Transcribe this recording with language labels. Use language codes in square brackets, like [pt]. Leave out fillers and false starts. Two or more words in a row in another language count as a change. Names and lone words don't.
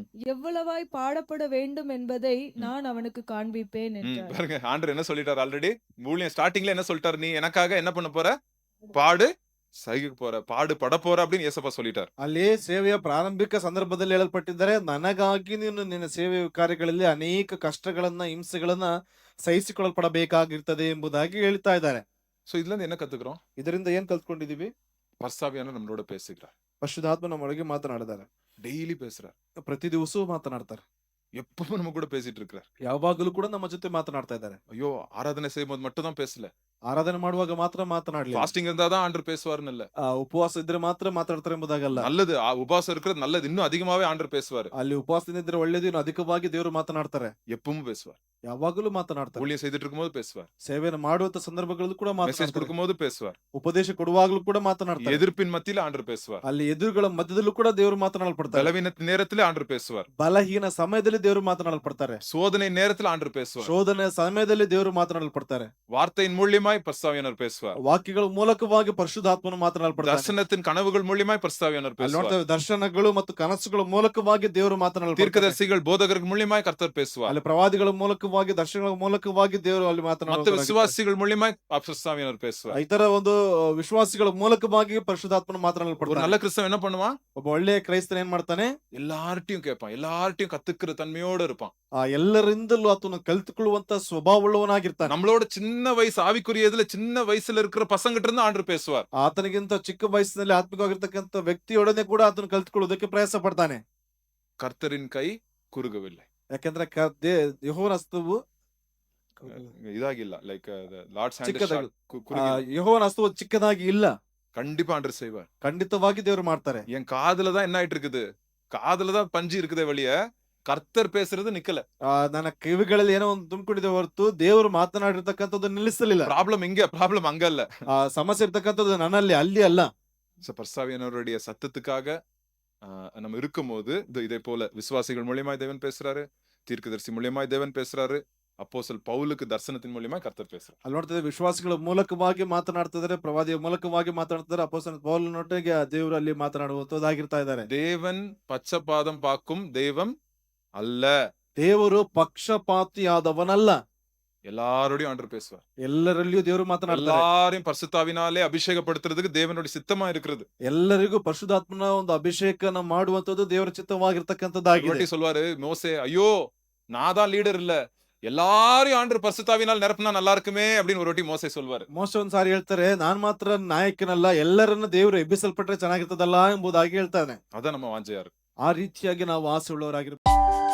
[ta] எவ்வளவாய் பாடப்பட வேண்டும் என்பதை நான் அவனுக்கு காண்பிப்பேன் என்றார். பாருங்க ஆண்டவர் என்ன சொல்லிட்டாரு ஆல்ரெடி? ஊழியம் ஸ்டார்டிங்ல என்ன சொல்லிட்டாரு? நீ எனக்காக என்ன பண்ண போற? பாடு சகிக்க போற. பாடு பட போற அப்படின்னு ஏசப்பா சொல்லிட்டார். [kn] ಅಲ್ಲಿ ಸೇವೆಯ ಪ್ರಾರಂಭಿಕ ಸಂದರ್ಭದಲ್ಲಿ ಹೇಳಲ್ಪಟ್ಟಿದ್ದಾರೆ ನನಗಾಗಿ ನೀನು ನಿನ್ನ ಸೇವೆ ಕಾರ್ಯಗಳಲ್ಲಿ ಅನೇಕ ಕಷ್ಟಗಳನ್ನ ಹಿಂಸೆಗಳನ್ನ ಸಹಿಸಿಕೊಳ್ಳಲ್ಪಡಬೇಕಾಗಿರ್ತದೆ ಎಂಬುದಾಗಿ ಹೇಳ್ತಾ ಇದ್ದಾರೆ. [ta] சோ இதுல இருந்து என்ன கத்துக்கிறோம்? [kn] ಇದರಿಂದ ಏನ್ ಕಲ್ತ್ಕೊಂಡಿದೀವಿ? [ta] பரிசுத்தாவியானவர் நம்மளோட பேசுகிறார். [kn] ಪರಿಶುದ್ಧಾತ್ಮ ನಮ್ಮೊಳಗೆ ಮಾತನಾಡಿದ್ದಾರೆ. [ta] டெய்லி பேசுறார். [kn] ಪ್ರತಿ ದಿವಸವೂ ಮಾತನಾಡ್ತಾರೆ. [ta] எப்பவும் நம்ம கூட பேசிட்டு இருக்கிறார். [kn] ಯಾವಾಗಲೂ ಕೂಡ ನಮ್ಮ ಜೊತೆ ಮಾತನಾಡ್ತಾ ಇದ್ದಾರೆ. [ta] ஐயோ ஆராதனை செய்யும்போது மட்டும் தான் பேசல. [kn] ಆರಾಧನೆ ಮಾಡುವಾಗ ಮಾತ್ರ ಮಾತನಾಡ್ಲಿ. [ta] ஃபாஸ்டிங் இருந்தாதான் ஆண்டவர் பேசுவாருன்னு இல்ல. [kn] ಉಪವಾಸ ಇದ್ರೆ ಮಾತ್ರ ಮಾತಾಡ್ತಾರೆ ಎಂಬುದಾಗಲ್ಲ. [ta] நல்லது உபவாசம் இருக்கிறது நல்லது. இன்னும் அதிகமாவே ஆண்டவர் பேசுவாரு. [kn] ಅಲ್ಲಿ ಉಪವಾಸದಿಂದ ಇದ್ರೆ ಒಳ್ಳೇದು, ಇನ್ನು ಅಧಿಕವಾಗಿ ದೇವರು ಮಾತನಾಡ್ತಾರೆ. [ta] எப்பவும் பேசுவார். [kn] ಯಾವಾಗಲೂ ಮಾತನಾಡ್ತಾರೆ. [ta] ஊழியம் செய்துட்டு இருக்கும்போது பேசுவார், [kn] ಸೇವೆಯನ್ನು ಮಾಡುವಂತ ಸಂದರ್ಭಗಳಲ್ಲೂ ಕೂಡ [ta] மெசேஜ் [kn] ಮಾತನಾಡ್ತಾರೆ. [ta] கொடுக்கும்போது பேசுவார், [kn] ಉಪದೇಶ ಕೊಡುವಾಗಲೂ ಕೂಡ ಮಾತನಾಡ್ತಾರೆ. [ta] எதிர்ப்பின் மத்தியில ஆண்டவர் பேசுவார், [kn] ಅಲ್ಲಿ ಎದುರುಗಳ ಮಧ್ಯದಲ್ಲೂ ಕೂಡ ದೇವರು ಮಾತನಾಡಲ್ಪಡ್ತಾರೆ. [ta] பலவீனத்தின் நேரத்திலே ஆண்டவர் பேசுவார், [kn] ಬಲಹೀನ ಸಮಯದಲ್ಲಿ ದೇವರು ಮಾತನಾಡಲ್ಪಡ್ತಾರೆ. [ta] சோதனை நேரத்தில் ஆண்டவர் பேசுவார், [kn] ಶೋಧನೆಯ ಸಮಯದಲ್ಲಿ ದೇವರು ಮಾತನಾಡಲ್ಪಡ್ತಾರೆ. [ta] வார்த்தையின் மூலியமாய் பரிசுத்தாவியானவர் பேசுவார், [kn] ವಾಕ್ಯಗಳ ಮೂಲಕವಾಗಿ ಪರಿಶುದ್ಧಾತ್ಮನು ಮಾತನಾಡಲ್ಪಡ್ತಾರೆ. [ta] தரிசனத்தின் கனவுகள் மூலியமாய் பரிசுத்தாவியானவர் [kn] ಅಲ್ಲಿ [ta] பேசுவார், [kn] ನೋಡ್ತೇವೆ ದರ್ಶನಗಳು ಮತ್ತು ಕನಸುಗಳ ಮೂಲಕವಾಗಿ ದೇವರು ಮಾತನಾಡಲ್ಪಡ್ತಾರೆ. [ta] தீர்க்கதரிசிகள் போதகர்கள் மூலியமாய் கர்த்தர் பேசுவார், [kn] ಅಲ್ಲಿ ಪ್ರವಾದಿಗಳ ಮೂಲಕವಾಗಿ ದರ್ಶನಗಳ ಮೂಲಕವಾಗಿ ದೇವರು ಅಲ್ಲಿ [ta] மத்த [kn] ಮಾತನಾಡುತ್ತಾರೆ. [ta] விசுவாசிகள் மூலியமாய் பரிசுத்தாவியானவர் பேசுவார். [kn] ಇತರ ಒಂದು ವಿಶ್ವಾಸಿಗಳ ಮೂಲಕವಾಗಿ ಪರಿಶುದ್ಧಾತ್ಮನು [ta] ஒரு [kn] ಮಾತನಾಡಲ್ಪಡ್ತಾರೆ. [ta] நல்ல கிறிஸ்தவன் என்ன பண்ணுவான்? [kn] ಒಬ್ಬ ಒಳ್ಳೆಯ ಕ್ರೈಸ್ತನ ಏನ್ ಮಾಡ್ತಾನೆ? [ta] எல்லார்ட்டையும் கேட்பான், எல்லார்ட்டையும் கத்துக்கிற தன்மையோட இருப்பான். [kn] ಆ ಎಲ್ಲರಿಂದಲೂ ಆತನು ಕಲಿತುಕೊಳ್ಳುವಂತ ಸ್ವಭಾವವುಳ್ಳವನಾಗಿರ್ತಾನೆ. [ta] நம்மளோட சின்ன வயசு ஆவிக்குரிய இதுல சின்ன வயசுல இருக்கிற பசங்கிட்ட இருந்து ஆண்டவர் பேசுவார். [kn] ಆತನಿಗಿಂತ ಚಿಕ್ಕ ವಯಸ್ಸಿನಲ್ಲಿ ಆತ್ಮಿಕವಾಗಿರ್ತಕ್ಕಂಥ ವ್ಯಕ್ತಿಯೊಡನೆ ಕೂಡ ಆತನು ಕಲಿತುಕೊಳ್ಳುವುದಕ್ಕೆ ಪ್ರಯಾಸ ಪಡ್ತಾನೆ. [ta] கர்த்தரின் கை குறுகவில்லை, [kn] ಯಾಕಂದ್ರೆ ಯೆಹೋವನ ಹಸ್ತವು [en] இதாகிಲ್ಲ, like Lord's hand [kn] ಚಿಕ್ಕದಾಗಿ [ta] குறுகி [kn] ಯೆಹೋವನ ಹಸ್ತವು ಚಿಕ್ಕದಾಗಿ ಇಲ್ಲ. [ta] கண்டிப்பா ஆண்டவர் செய்வார். [kn] ಖಂಡಿತವಾಗಿ ದೇವರು ಮಾಡ್ತಾರೆ. [ta] என் காதுல தான் என்ன ஆயிட்டு இருக்குது, காதுல தான் பஞ்சு இருக்குதே வழிய கர்த்தர் பேசுறது நிக்கல. [kn] ನನ್ನ ಕಿವಿಗಳಲ್ಲಿ ಏನೋ ಒಂದು ತುಂಬಿಕೊಂಡಿದೆ ಹೊರತು ದೇವರು ಮಾತನಾಡಿರ್ತಕ್ಕಂಥದ್ದು ನಿಲ್ಲಿಸಲಿಲ್ಲ. [ta] ப்ராப்ளம் இங்க, ப்ராப்ளம் அங்க அல்ல. [kn] ಸಮಸ್ಯೆ ಇರ್ತಕ್ಕಂಥದ್ದು ನನ್ನಲ್ಲಿ, ಅಲ್ಲಿ ಅಲ್ಲ. [ta] பரிசுத்தாவியானவருடைய சத்தத்துக்காக நம்ம இருக்கும்போது இதே போல விசுவாசிகள் மூலியமாய் தேவன் பேசுறாரு, தீர்க்கதரிசி மூலியமாய் தேவன் பேசுறாரு, அப்போஸ்தலன் பவுலுக்கு தரிசனத்தின் மூலியமாய் கர்த்தர் பேசுறாரு. [kn] ಅಲ್ಲಿ ನೋಡ್ತಿದ್ರೆ ವಿಶ್ವಾಸಿಗಳ ಮೂಲಕವಾಗಿ ಮಾತನಾಡ್ತಿದ್ದಾರೆ, ಪ್ರವಾದಿಯ ಮೂಲಕವಾಗಿ ಮಾತನಾಡ್ತಿದ್ದಾರೆ, ಅಪೊಸ್ತಲನ ಪೌಲನೊಟ್ಟಿಗೆ ದೇವರು ಅಲ್ಲಿ ಮಾತನಾಡುವಂತದ್ದಾಗಿರ್ತಾ ಇದ್ದಾರೆ. [ta] தேவன் பச்சபாதம் பார்க்கும் தெய்வம் அல்ல. [kn] ದೇವರು ಪಕ್ಷಪಾತಿಯಾದವನಲ್ಲ. [ta] எல்லாரோடையும் ஆண்டவர் பேசுவார். [kn] ಎಲ್ಲರಲ್ಲಿಯೂ ದೇವರು ಮಾತನಾಡ್ತಾರೆ. [ta] எல்லாரையும் பரிசுத்தாவினாலே அபிஷேகப்படுத்துறதுக்கு தேவனுடைய சித்தமா இருக்கிறது. [kn] ಎಲ್ಲರಿಗೂ ಪರಿಶುದ್ಧಾತ್ಮನ ಒಂದು ಅಭಿಷೇಕನ ಮಾಡುವಂತದ್ದು ದೇವರ ಚಿತ್ತವಾಗಿರ್ತಕ್ಕಂಥದ್ದಾಗಿದೆ. [ta] ஒருவாட்டி சொல்வாரு மோசே, ஐயோ நான் தான் லீடர் இல்ல, எல்லாரையும் ஆண்டவர் பரிசுத்தாவினால் நிரப்பினா நல்லா இருக்குமே அப்படின்னு ஒரு வாட்டி மோசே சொல்வாரு. [kn] ಮೋಶೆ ಒಂದ್ ಸಾರಿ ಹೇಳ್ತಾರೆ, ನಾನ್ ಮಾತ್ರ ನಾಯಕನಲ್ಲ, ಎಲ್ಲರನ್ನ ದೇವರು ಎಬ್ಬಿಸಲ್ಪಟ್ರೆ ಚೆನ್ನಾಗಿರ್ತದಲ್ಲ ಎಂಬುದಾಗಿ ಹೇಳ್ತಾನೆ. [ta] அதான் நம்ம வாஞ்சையா இருக்கு. [kn] ಆ ರೀತಿಯಾಗಿ ನಾವು ಆಸೆ ಉಳ್ಳವರಾಗಿರ್ಬೇಕು.